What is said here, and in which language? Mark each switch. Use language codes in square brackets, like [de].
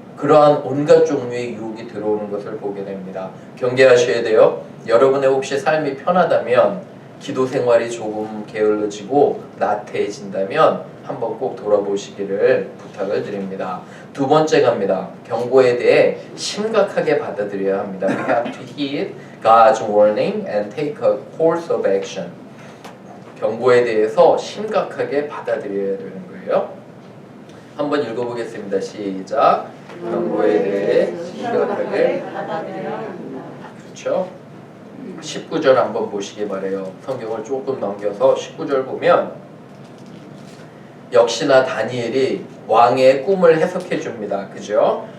[ko] 그러한 온갖 종류의 유혹이 들어오는 것을 보게 됩니다. 경계하셔야 돼요. 여러분의 혹시 삶이 편하다면, 기도 생활이 조금 게을러지고 나태해진다면 한번 꼭 돌아보시기를 부탁을 드립니다. 두 번째 갑니다. 경고에 대해 심각하게 받아들여야 합니다. [en] We have to heed God's warning and take a course of action. [ko] 경고에 대해서 심각하게 받아들여야 되는 거예요. 한번 읽어보겠습니다. 시작. 경고에 대해 심각하게 받아들여야 합니다. 그렇죠? 19절 한번 보시기 바래요. 성경을 조금 넘겨서 19절 보면 역시나 다니엘이 왕의 꿈을 해석해 줍니다. 그죠?